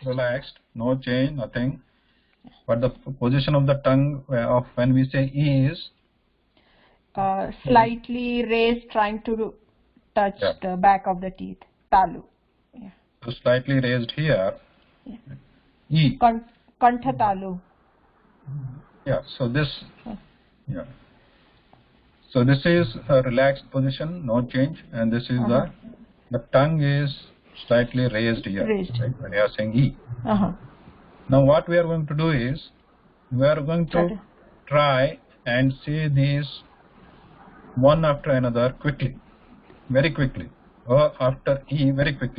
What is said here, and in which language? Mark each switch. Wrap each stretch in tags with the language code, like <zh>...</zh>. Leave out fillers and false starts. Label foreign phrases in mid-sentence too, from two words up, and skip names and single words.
<en>Relaxed. No change, nothing. But the position of the tongue of when we say is slightly raised, trying to touch the back of the teeth. Talu. Yeah. So slightly raised here. Yeah. E.</en> <te>Kantha talu.</te> <en>Yeah. So this. Yeah. So this is a relaxed position, no change, and this is the tongue is slightly raised here. Raised. Right, when you are saying E. Now what we are going to do is we are going to try and say these one after another quickly, very quickly, or after E very quickly.</en>